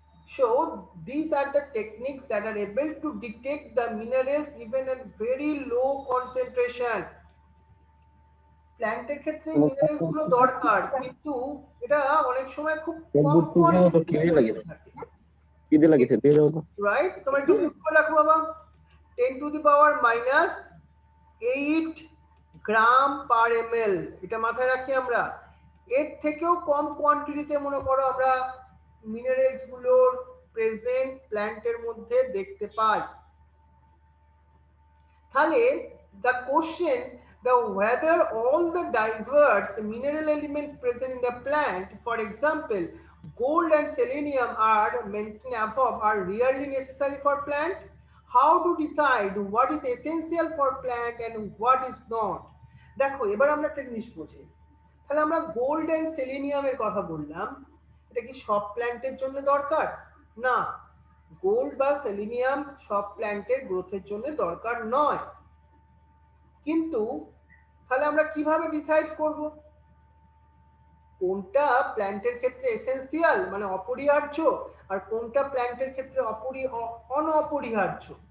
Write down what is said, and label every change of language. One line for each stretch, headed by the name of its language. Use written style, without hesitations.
English: So these are the techniques that are able to detect the minerals even at very low concentration.
Bangla: প্ল্যান্টের ক্ষেত্রে minerals গুলো দরকার, কিন্তু এটা অনেক সময় খুব কম কোয়ান্টিটিতে থাকে। কি দিয়ে লাগিয়েছে দিয়ে দাও তো, রাইট? তোমরা একটু মিউট করে রাখো বাবা।
English: 10 to the power minus 8 gram per ml,
Bangla: এটা মাথায় রাখি আমরা। এর থেকেও কম কোয়ান্টিটিতে মনে করো আমরা মিনারেলস গুলোর প্রেজেন্ট প্ল্যান্টের মধ্যে দেখতে পাই।
English: তাহলে the question, the whether all the diverse mineral elements present in the plant, for example gold and selenium are mentioned above, are really necessary for plant. How to decide what is essential for plant and what is not?
Bangla: দেখো এবার আমরা একটা জিনিস বুঝি, তাহলে আমরা gold and সেলেনিয়ামের কথা বললাম, এটা কি সব প্ল্যান্টের জন্য দরকার? না, গোল্ড বা সেলেনিয়াম সব প্ল্যান্টের গ্রোথের জন্য দরকার নয়। কিন্তু তাহলে আমরা কিভাবে ডিসাইড করব কোনটা প্ল্যান্টের ক্ষেত্রে এসেনশিয়াল মানে অপরিহার্য, আর কোনটা প্ল্যান্টের ক্ষেত্রে অনপরিহার্য?